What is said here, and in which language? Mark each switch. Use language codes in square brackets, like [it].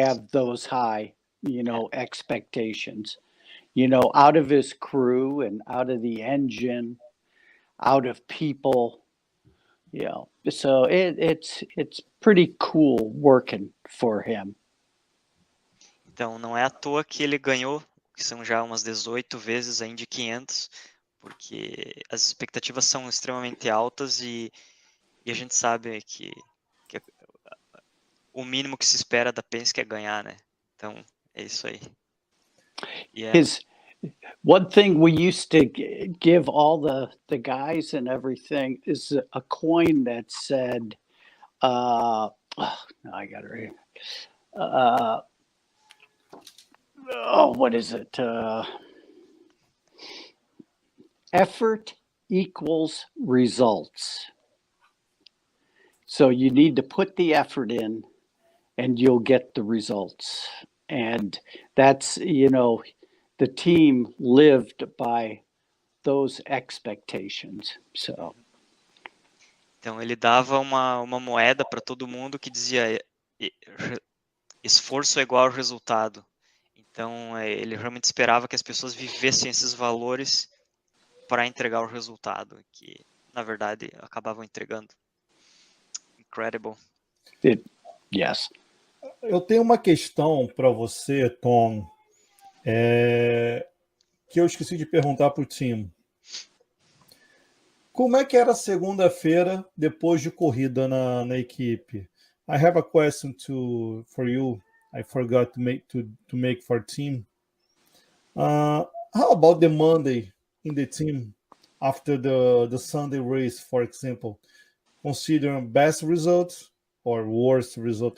[en] have those high, expectations, out of his crew and out of the engine, out of people, so it's pretty cool working for him. [pt] Então, não é à toa que ele ganhou, que são já umas 18 vezes a Indy 500, porque as expectativas são extremamente altas e a gente sabe que o mínimo que se espera da Penske é ganhar, né? Então, é isso aí. Yeah. [en] One thing we used to give all the guys and everything is a coin that said, no, I got it right here. What is it? Effort equals results. So you need to put the effort in and you'll get the results. And that's, the team lived by those expectations. So. [pt] Então ele dava uma moeda para todo mundo que dizia esforço é igual ao resultado. Então ele realmente esperava que as pessoas vivessem esses valores para entregar o resultado, que na verdade acabavam entregando. [en] Incredible. Yes. [pt] Eu tenho uma questão para você, Tom, que eu esqueci de perguntar para o Tim. Como é que era a segunda-feira depois de corrida na equipe? [en] I have a question for you. I forgot to make for team. How about the Monday in the team after the Sunday race, for example? Considering best results or worst result?